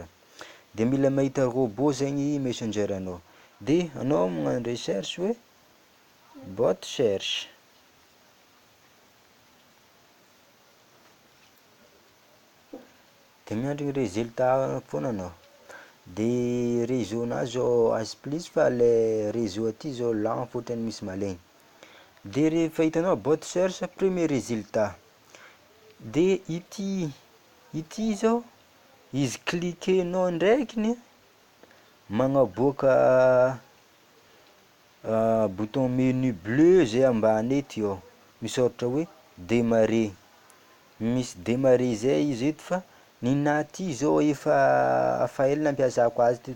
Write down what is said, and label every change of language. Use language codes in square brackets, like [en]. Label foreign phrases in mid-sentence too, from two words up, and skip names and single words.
[mg] De mila mahita robot zegny messenger anao, de anao magnano recherche hoe bot cherche, de miandry ny résultat foana anao. De réseau-nazy zao AS plus fa le réseau aty zao lent fôtrany misy malegny. De rehefa hitanao bot cherche [fr] premier résultat, [mg] de ity zao izy cliquenao ndraikiny magnaboaka [fr] bouton menu bleu [mg] zay ambany eto io misôratra hoe démarrer, misy démarrer zay izy eto fa ninahy ty zao efa ela nampiasako azy ty